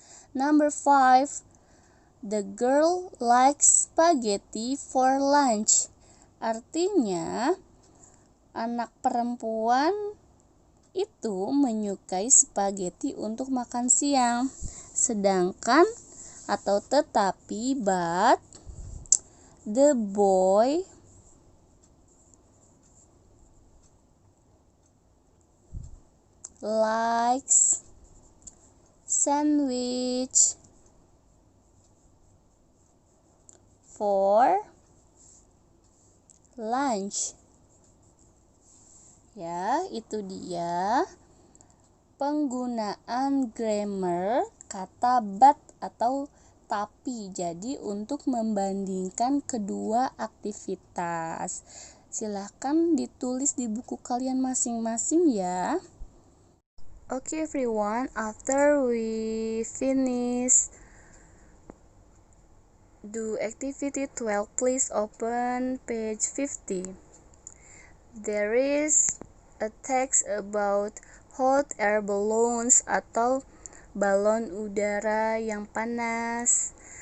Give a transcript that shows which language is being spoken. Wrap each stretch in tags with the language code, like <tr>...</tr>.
<en>Number 5, the girl likes spaghetti for lunch.</en> <id>Artinya anak perempuan itu menyukai spaghetti untuk makan siang. Sedangkan atau tetapi</id> <en>but the boy likes sandwich for lunch.</en> <id>Ya, itu dia penggunaan grammar kata but atau tapi. Jadi untuk membandingkan kedua aktivitas. Silahkan ditulis di buku kalian masing-masing ya.</id> <en>Okay everyone, after we finish do activity 12, please open page 50. There is a text about hot air balloons</en> <id>atau balon udara yang panas.</id>